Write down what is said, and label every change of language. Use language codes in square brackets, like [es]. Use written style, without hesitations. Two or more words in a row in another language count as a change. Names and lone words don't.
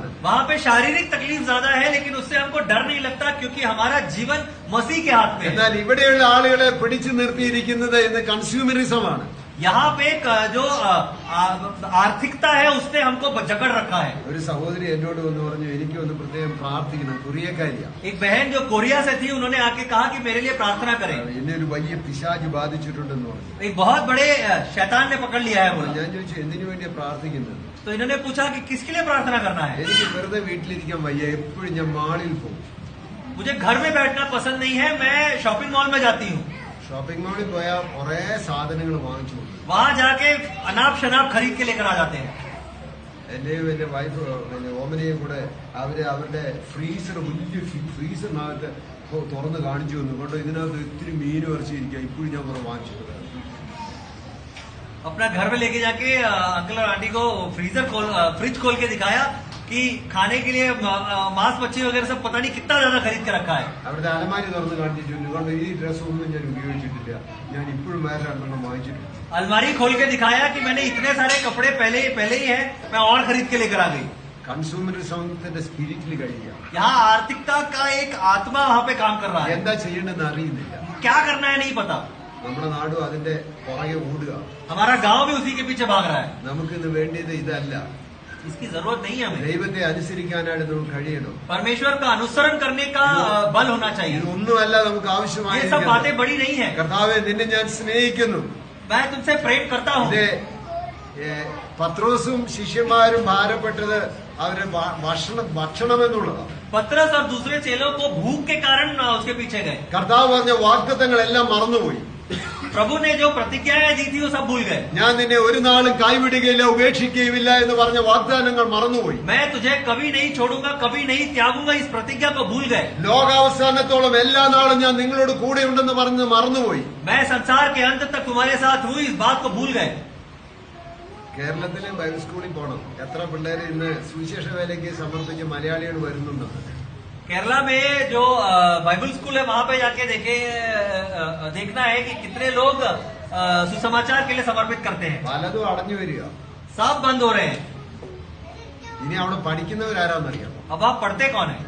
[hi] वहाँ पे शारीरिक तकलीफ ज्यादा है, लेकिन उससे हमको डर नहीं लगता क्योंकि हमारा जीवन मसीह के हाथ में है। [ml] എന്നാൽ ഇവിടെയുള്ള ആളുകളെ പിടിച്ചു നിർത്തിയിരിക്കുന്നത് ഇന്ന് കൺസ്യൂമറിസമാണ്. [hi] यहाँ पे जो आर्थिकता है उसने हमको जकड़ रखा है। [ml] ഒരു സഹോദരി എന്നോട് വന്ന് പറഞ്ഞു, എനിക്ക് ഒന്ന് പ്രത്യേകം പ്രാർത്ഥിക്കണം, കൊറിയക്കാരിയാ. [hi] एक बहन जो कोरिया से थी, उन्होंने आके कहा कि मेरे लिए प्रार्थना करें। [ml] എന്നെ ഒരു വലിയ പിശാച് ബാധിച്ചിട്ടുണ്ടെന്ന് പറഞ്ഞു. [hi] एक बहुत बड़े शैतान ने पकड़ लिया है बोला। [ml] ഞാൻ ചോദിച്ചു, എന്തിനു വേണ്ടിയാ പ്രാർത്ഥിക്കുന്നത്? [hi] तो इन्होंने पूछा कि किसके लिए प्रार्थना करना है? [ml] എനിക്ക് വെറുതെ വീട്ടിലിരിക്കാൻ വയ്യ, എപ്പോഴും ഞാൻ മാളിൽ പോകും. [hi] मुझे घर में बैठना पसंद नहीं है, मैं [en] shopping mall [hi] में जाती हूँ। [en] shopping mallൽ [ml] പോയാൽ കുറെ സാധനങ്ങൾ വാങ്ങിച്ചു കൊടുക്കും. [hi] वहाँ जाके अनाप शनाप खरीद के लेकर आ जाते हैं। [ml] എന്റെയും എന്റെ വൈഫ് ഓമനയും കൂടെ അവരുടെ ഫ്രീസർ, വലിയ ഫ്രീസറിനകത്ത് തുറന്ന് കാണിച്ചു തന്നു. കൊണ്ട് ഇതിനകത്ത് ഇത്തിരി മീൻ ഇറച്ചിരിക്കുക, ഇപ്പോഴും ഞാൻ കുറെ വാങ്ങിച്ചു കൊടുക്കാം. [hi] अपना घर में लेके जाके अंकल और आंटी को फ्रिज खोल के दिखाया कि खाने के लिए मांस मच्छी वगैरह सब पता नहीं कितना ज्यादा खरीद के रखा है। [ml] അവിടുത്തെ അലമാരി തുറന്ന് കാണിച്ചിട്ടുണ്ട്. കൊണ്ട് ഈ ഡ്രസ്സൊന്നും ഞാൻ ഉപയോഗിച്ചിട്ടില്ല, ഞാൻ ഇപ്പോഴും വേറെ രണ്ടെണ്ണം വാങ്ങിച്ചിട്ടുണ്ട്. [hi] अलमारी खोल के दिखाया कि मैंने इतने सारे कपड़े पहले ही है, मैं और खरीद के लेकर आ गई। [en] consumerismത്തിന്റെ spiritൽ [ml] കഴിയുക. [hi] यहाँ आर्थिकता का एक आत्मा वहाँ पे काम कर रहा है। [ml] എന്താ ചെയ്യേണ്ടെന്ന് അറിയുന്നില്ല. [hi] क्या करना है नहीं पता। [ml] നമ്മുടെ നാടും അതിന്റെ പുറകെ ഓടുക. [hi] हमारा गांव भी उसी के पीछे भाग रहा है। [ml] നമുക്കിന്ന് വേണ്ടിയത് ഇതല്ല. [hi] इसकी जरूरत नहीं है हमें। [ml] ദൈവത്തെ അനുസരിക്കാനായിട്ട് നമുക്ക് കഴിയണം. [hi] परमेश्वर का अनुसरण करने का बल होना चाहिए। [ml] ഇതൊന്നുമല്ല നമുക്ക് [hi] ये सब [ml] ആവശ്യമായ. [hi] बातें बड़ी नहीं है। [ml] കർത്താവെ, നിന്നെ ഞാൻ സ്നേഹിക്കുന്നു. [hi] मैं तुमसे प्रेम करता हूँ। [ml] ഇത് പത്രോസും ശിഷ്യന്മാരും ഭാരപ്പെട്ടത് അവരുടെ ഭക്ഷണം എന്നുള്ളതാണ്. [hi] पतरस और दूसरे चेलों को भूख के कारण उसके पीछे गए. [ml] കർത്താവ് പറഞ്ഞ വാഗ്ദത്തങ്ങളെല്ലാം മറന്നുപോയി. [hi] प्रभु ने जो प्रतिज्ञाएं दी थी वो सब भूल गए. [ml] ഞാൻ നിന്നെ ഒരു നാളും കൈവിടുകയില്ല ഉപേക്ഷിക്കുകയില്ല എന്ന് പറഞ്ഞ വാഗ്ദാനങ്ങൾ മറന്നുപോയി. [hi] मैं तुझे कभी नहीं छोड़ूंगा, कभी नहीं त्यागूंगा, इस प्रतिज्ञा को भूल गए. [ml] ലോകാവസാനത്തോളം എല്ലാ നാളും ഞാൻ നിങ്ങളോട് കൂടെ ഉണ്ടെന്ന് പറഞ്ഞ് മറന്നുപോയി. [hi] मैं संसार के अंत तक तुम्हारे साथ हूँ, इस बात को भूल गए. [ml] കേരളത്തിലെ [en] Bible schoolൽ [ml] പോകണം. എത്ര പിള്ളേർ ഇന്ന് സുവിശേഷ വേലയ്ക്ക് സമർപ്പിച്ച് മലയാളികൾ വരുന്നുണ്ടെന്ന്. [hi] केरला में जो [en] Bible school [hi] है वहां पे जाके देखना है कि कितने लोग सुसमाचार के लिए समर्पित करते हैं. [ml] പലതും അടഞ്ഞു വരിക. [hi] सब बंद हो रहे हैं. [ml] ഇനി അവിടെ പഠിക്കുന്നവരാരാന്നറിയാം? [hi] अब आप पढ़ते कौन है?